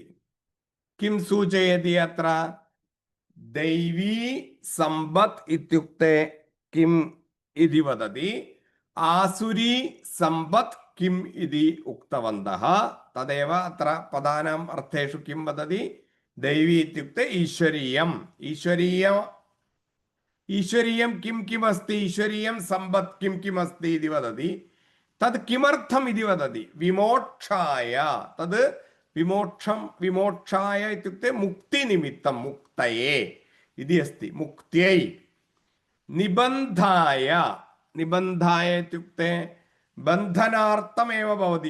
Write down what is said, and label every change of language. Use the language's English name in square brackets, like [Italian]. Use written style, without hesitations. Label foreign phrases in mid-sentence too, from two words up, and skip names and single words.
[Sanskrit] കിം സൂചയതി അത്ര? ദൈവീ സമ്പദ് ഇത്യുക്തെ കിം ഇതി വദതി. ആസുരി സമ്പദ് കിം ഇതി ഉക്തവന്തഃ. തദേവ അത്ര പദാനാം അർത്ഥേഷു കിം വദതി? ദൈവീ ഇത്യുക്തെ ഈശ്വരീയം. ഈശ്വരീയം കിം കിം അസ്തി? ഈശ്വരീയം സമ്പദ് കിം കിം അസ്തി ഇതി വദതി. തത് കിമർത്ഥം ഇതി വദതി? വിമോക്ഷായ. തത് വിമോക്ഷായ ഇത്യുക്തെ മുക്തി നിമിത്തം. മുക്തയേ ഇതി അസ്തി. മുക്ത്यै. നിബന്ധായ. നിബന്ധായ ഇത്യുക്തെ ബന്ധനാർത്ഥമേവ ഭവതി.